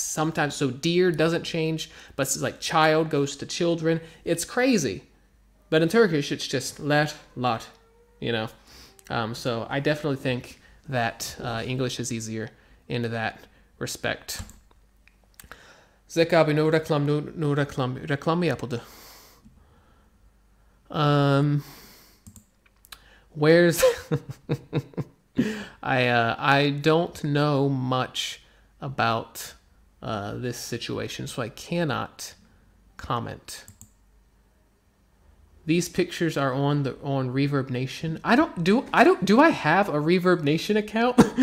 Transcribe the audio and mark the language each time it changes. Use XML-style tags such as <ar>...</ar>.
<en>Sometimes, so deer doesn't change, but it's like child goes to children. It's crazy. But in Turkish, it's just lot, you know. So I definitely think that English is easier in that respect.</en> <tr>Zack abi no reklam mı yapıldı?</tr> <en>Where's I don't know much about this situation, so I cannot comment. These pictures are on Reverb Nation. Do I have a Reverb Nation account?</en>